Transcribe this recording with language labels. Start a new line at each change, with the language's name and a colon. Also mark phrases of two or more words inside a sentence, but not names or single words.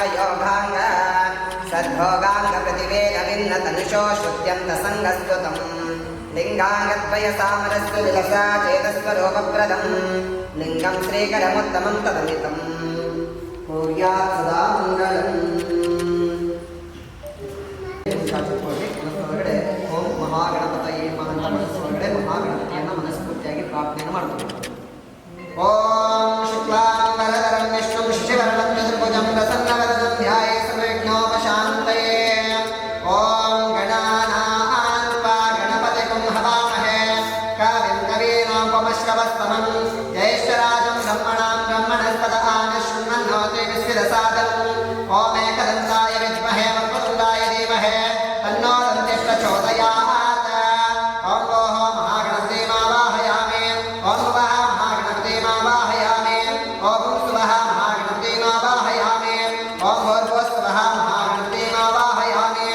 Sanskrit: ಯೋಗಾಂಗ ಸದ್ಭೋಗಾಂಗ ಪ್ರತಿವೇಗ ಭಿನ್ನ ತನುಷೋ ಶ್ರುತ್ಯಂತ ಸಂಗಸ್ತುತಂ ಲಿಂಗಾಂಗದ್ವಯ ಸಾಮರಸ್ಸು ವಿಲಸಾ ಚೇತಸ್ವರೂಪಪ್ರದಂ ಲಿಂಗಂ ಶ್ರೀಕರಮುತ್ತಮಂ ತದಮಿತಂ ಕುರ್ಯಾತ್ ಸದಾ ಮಂಗಳಂ
Kannada: ಒಳಗಡೆ
Sanskrit: ಓಂ ಮಹಾಗಣಪತಯೇ
Kannada: ಮಹಾಂತ ಮನಸ್ಸೊಳಗಡೆ ಮಹಾಗಣಪತಿಯನ್ನು ಮನಸ್ಫೂರ್ತಿಯಾಗಿ ಪ್ರಾರ್ಥನೆಯನ್ನು ಮಾಡ್ತೀವಿ.
Sanskrit: ಓಂ ಶುಕ್ಲಾಂಬರಧರಂ ವಿಷ್ಣುಂ ಶಶಿವರ್ಣಂ ಚತುರ್ಭುಜಂ ಪ್ರಸನ್ನವದನಂ ಧ್ಯಾಯೇ ಸರ್ವವಿಘ್ನೋಪಶಾಂತಯೇ. ಓಂ ಗಣಾನಾನ್ ತ್ವಾ ಗಣಪತಿಂ ಹವಾಮಹೇ ಕವಿಂ ಕವೀನಾಮುಪಮಶ್ರವಸ್ತಮಂ ಜ್ಯೇಷ್ಠರಾಜಂ ಬ್ರಹ್ಮಣಾಂ ಬ್ರಹ್ಮಣಸ್ಪದ ಆನಶೃಣ್ವನ್ನೋತಿ ವಿಸ್ಮಿತಸಾದನಂ. ಓಂ ಏಕದಂತಾಯ ವಿದ್ಮಹೇ ವಕ್ರತುಂಡಾಯ ಧೀಮಹಿ तन्नो दन्ते प्रचोदयात्. ओं भोः महागणपतिमावाहयामि. ओं भुवः महागणपतिमावाहयामि. ओं भुवः महागणपतिमावाहयामि. ओं भूर्भुवस्सुवः महागणपतिमावाहयामि.